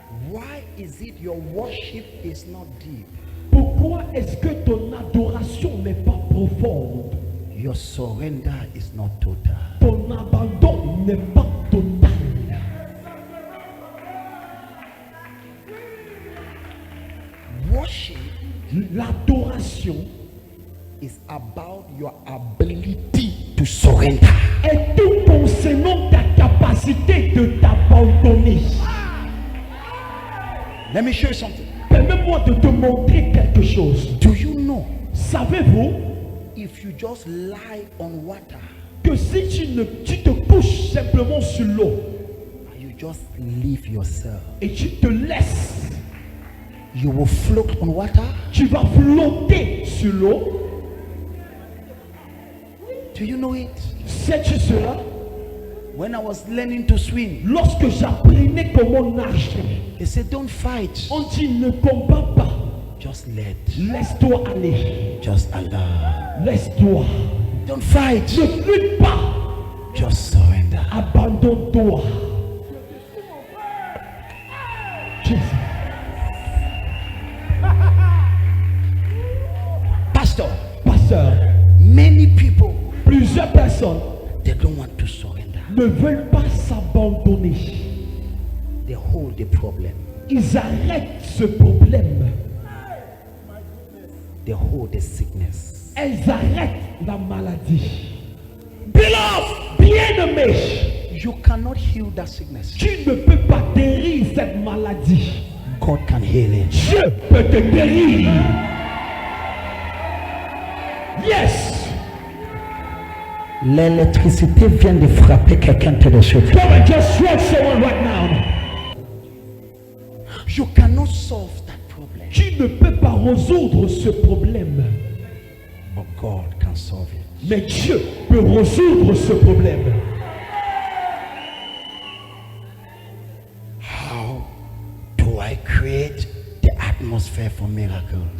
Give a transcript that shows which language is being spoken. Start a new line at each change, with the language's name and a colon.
English: Why is it your worship is not deep?
French: Pourquoi est-ce que ton adoration n'est pas profonde?
English: Your surrender is not total.
French: Ton abandon n'est pas total.
English: Worship
French: L'adoration
English: is about your ability to surrender.
French: est tout concernant ta capacité de t'abandonner.
English: Let me show you something.
French: Permets-moi de te montrer quelque chose.
English: Do you know
French: Savez-vous
English: if you just lie on water
French: que si tu te couches simplement sur l'eau
English: and you just leave yourself,
French: et tu te laisses,
English: you will float on water?
French: tu vas flotter sur l'eau?
English: Do you know it?
French: Sais-tu cela?
English: When I was learning to swim,
French: Lorsque j'apprenais comment nager,
English: they said don't fight,
French: on dit ne combat pas,
English: just let,
French: laisse-toi aller,
English: just allow.
French: laisse-toi,
English: Don't fight,
French: ne lutte pas,
English: just surrender.
French: abandonne-toi.
English: Jesus. Pastor,
French: Pasteur,
English: many people,
French: plusieurs personnes
English: they don't want to surrender.
French: ne veulent pas s'abandonner.
English: They hold the problem.
French: Ils arrêtent ce problème.
English: They hold the sickness.
French: Elles arrêtent la maladie.
English: Beloved, bien-aimé, You cannot heal that sickness.
French: tu ne peux pas guérir cette maladie.
English: God can heal it.
French: Dieu peut te guérir.
English: Yes.
French: L'électricité vient de frapper quelqu'un tout de suite.
English: Come and just strike someone right now. You cannot solve that problem,
French: Tu ne peux pas résoudre ce problème.
English: but God can solve it.
French: Mais Dieu peut résoudre ce problème.
English: How do I create the atmosphere for miracles?